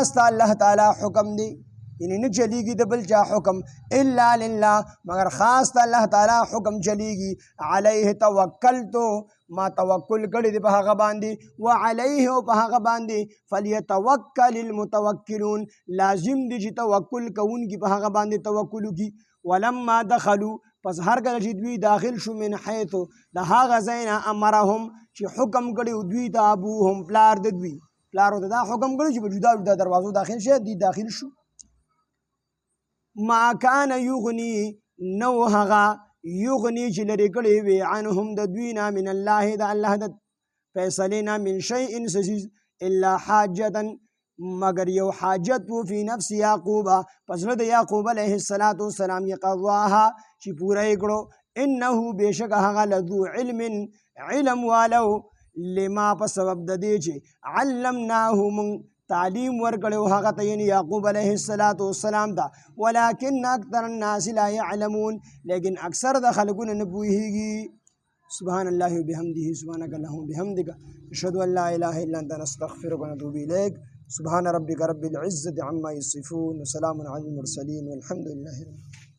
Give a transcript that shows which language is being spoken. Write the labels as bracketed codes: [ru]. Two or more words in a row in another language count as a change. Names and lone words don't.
[ps] ته الله تعالی حکم دی یعنی نه چلیږي د بل چا حکم [ar] الا لله [ps] مگر خاص ته الله تعالی حکم چلیږي [ar] علیه توکلتو [ps] ما توکل کړی دی په هغه باندې وعلیه او په هغه باندې [ar] فلیتوکل المتوکلون [ps] لازم دی چې توکل کوونکي په هغه باندې توکل وکړي [ar] ولما دخلوا [ps] پس هر کله چې دوی داخل شو من حیث د هغه ځای نه امرهم چې حکم کړی دوی ته ابوهم پلار د دوی پلارو ته دا حکم کړی چې په جدا جدا دروازو داخل شي دی داخل شو [ar] ما کان یغنی [ps] نو هغه یغنی چې لرې کړی وي عنهم د دوی نه [ar] من الله [ps] د الله د فیصلې نه [ar] من شیء [ps] څه څیز [ar] الا حاجتا [ps] مگر یو حاجت و [ar] فی نفس یعقوب [ps] پس زړه د یعقوب [ar] علیه السلام [ps] یې قضاها چې پوره یې کړو انه بېشکه هغه لذو علم والو لما په سبب د دې چې علمناه موږ تعلیم ورکړو هغه ته یعنی یعقوب [ar] علیه السلام [ps] ته [ar] ولکن اکثر الناس لا يعلمون [ps] لیکن اکثر د خلکو نه پوهیږي [ar] سبحان الله وبحمده سبحانك اللهم وبحمدك اشهد ان لا اله الا انت نستغفرك ونتوب اليك سبحان ربك رب العزة عما يصفون وسلام على المرسلين والحمد لله رب العالمين